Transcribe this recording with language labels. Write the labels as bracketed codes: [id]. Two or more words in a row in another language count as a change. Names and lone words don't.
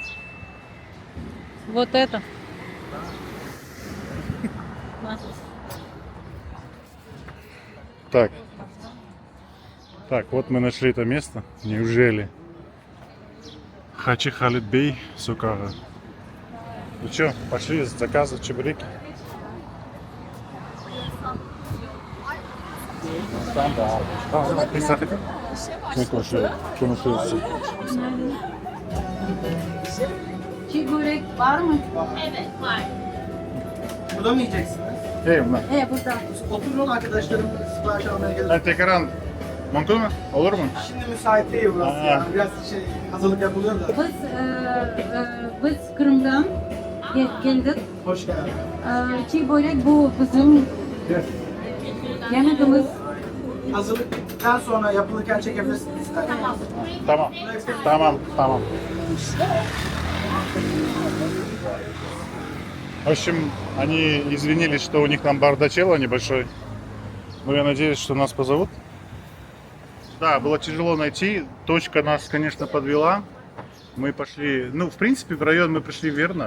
[ru] Вот это. На. Так, вот мы нашли это место. Неужели? Хачи Халид Бей Сукара. Ну что, пошли заказывать чебуреки. [tr] Çiğ var mı? Evet var. Burada mı yiyeceksiniz? Burada. Oturun arkadaşlarım sipariş almaya gelir. Tekaran mümkün mü? Olur mu? Şimdi müsait değil burası Aa. ya. Biraz hazırlık yapılıyor da. Biz Kırım'dan geldik. Hoş geldin. Çiğ börek bu bizim yemeğimiz. Hazırlık bittikten sonra yapılırken çekebilirsiniz isterseniz. Tamam. [ru] В общем, они извинились, что у них там бардачело небольшой. Но я надеюсь, что нас позовут. Да, было тяжело найти. Точка нас, конечно, подвела. Мы пошли, в принципе, в район мы пришли верно.